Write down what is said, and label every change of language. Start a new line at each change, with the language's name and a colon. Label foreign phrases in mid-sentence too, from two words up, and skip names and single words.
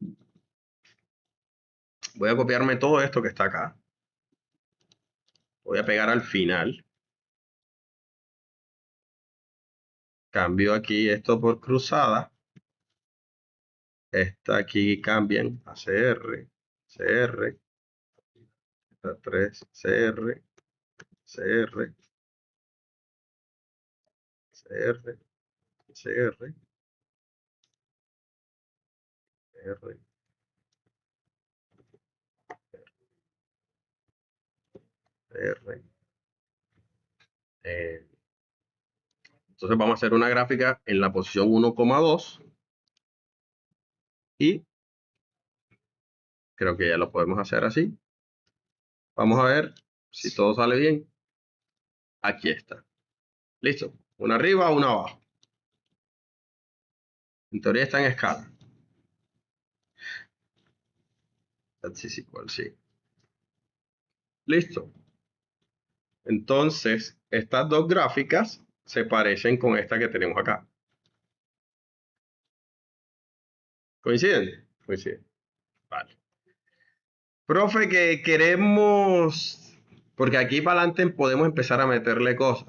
Spanish: Voy a copiarme todo esto que está acá. Voy a pegar al final. Cambio aquí esto por cruzada. Esta aquí cambian a CR, CR, esta 3, CR, CR, CR, CR, CR, CR. Entonces vamos a hacer una gráfica en la posición 1,2 y creo que ya lo podemos hacer así. Vamos a ver si todo sale bien. Aquí está. Listo. Una arriba, una abajo. En teoría está en escala.
English: That's is equal,
Spanish: sí. Listo. Entonces, estas dos gráficas se parecen con esta que tenemos acá. ¿Coinciden? Coinciden. Vale. Profe, que queremos, porque aquí para adelante podemos empezar a meterle cosas.